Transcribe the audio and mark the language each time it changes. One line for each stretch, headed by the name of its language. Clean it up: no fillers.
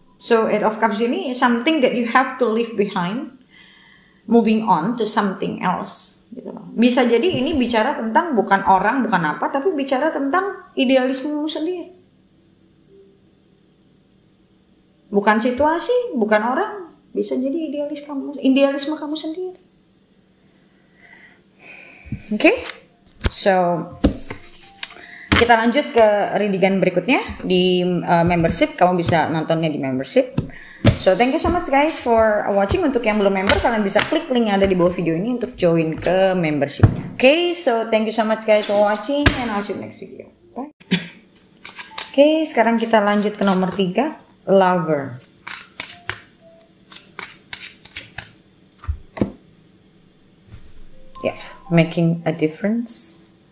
English: So Eight of Cups ini something that you have to leave behind, moving on to something else.
Indonesian: Gitu loh. Bisa jadi ini bicara tentang bukan orang, bukan apa, tapi bicara tentang idealismemu sendiri. Bukan situasi, bukan orang, bisa jadi idealisme kamu sendiri. Oke, so kita lanjut ke readingan berikutnya di membership. Kamu bisa nontonnya di membership.
English: So thank you so much guys for watching.
Indonesian: Untuk yang belum member, kalian bisa klik link yang ada di bawah video ini untuk join ke membershipnya.
English: Oke, so thank you so much guys for watching and I'll see you next video. Bye.
Indonesian: Oke, sekarang kita lanjut ke nomor 3, lover.
English: Yeah, making a difference.